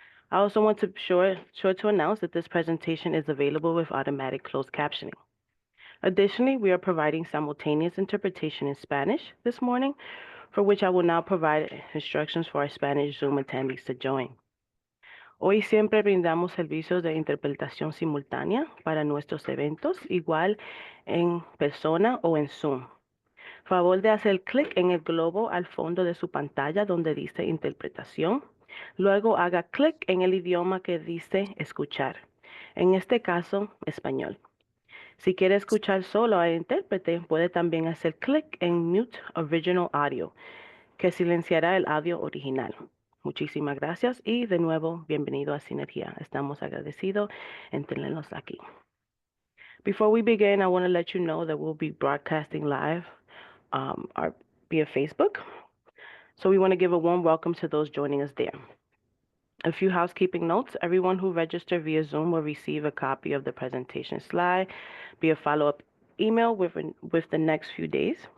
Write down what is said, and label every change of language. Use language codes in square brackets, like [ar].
[en] I also want to sure to announce that this presentation is available with automatic closed captioning. Additionally, we are providing simultaneous interpretation in Spanish this morning, for which I will now provide instructions for our Spanish Zoom attendees to join. [es] Hoy siempre brindamos servicios de interpretación simultánea para nuestros eventos, igual en persona o en Zoom. Favor de hacer clic en el globo al fondo de su pantalla donde dice interpretación. Luego haga clic en el idioma que dice escuchar. En este caso, español. Si quiere escuchar solo al intérprete, puede también hacer clic en Mute Original Audio, que silenciará el audio original. Muchísimas gracias y de nuevo, bienvenido a Sinergia. Estamos agradecidos en tenerlos aquí. [en] Before we begin, I want to let you know that we'll be broadcasting live via Facebook. So we want to give a warm welcome to those joining us there. A few housekeeping notes. Everyone who registered via Zoom will receive a copy of the presentation slide via follow-up email within the next few days.